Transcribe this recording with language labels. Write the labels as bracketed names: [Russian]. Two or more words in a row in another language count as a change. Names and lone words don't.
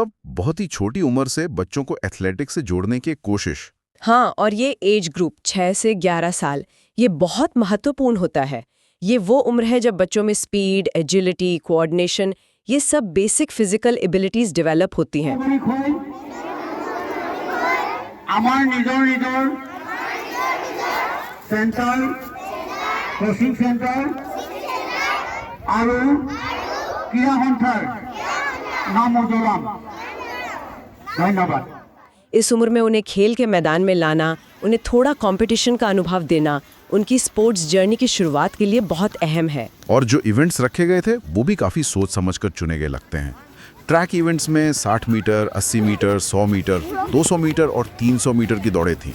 [Hindi] बहुत ही छोटी उम्र से बच्चों को एथलेटिक्स से जोड़ने की कोशिश। हाँ, और ये [English] age group [Hindi] 6 से 11 साल, ये बहुत महत्वपूर्ण होता है। ये वो उम्र है जब बच्चों में स्पीड, एजिलिटी, कोऑर्डिनेशन, ये सब [English] basic physical abilities [Hindi] डेवलप होती हैं। [Assamese] আমার নিজৰ [English] center coaching center [Assamese] আৰু ক্ৰীড়া সন্থাৰ নাম উজ্জ্বলাম। ধন্যবাদ। [Hindi] इस उम्र में उन्हें खेल के मैदान में लाना, उन्हें थोड़ा कंपटीशन का अनुभव देना, उनकी [English] sports journey [Hindi] की शुरुआत के लिए बहुत अहम है। और जो इवेंट्स रखे गए थे वो भी काफी सोच समझकर चुने गए लगते हैं। [English] track events [Hindi] में 60 मीटर, 80 मीटर, 100 मीटर, 200 मीटर और 300 मीटर की दौड़ें थीं।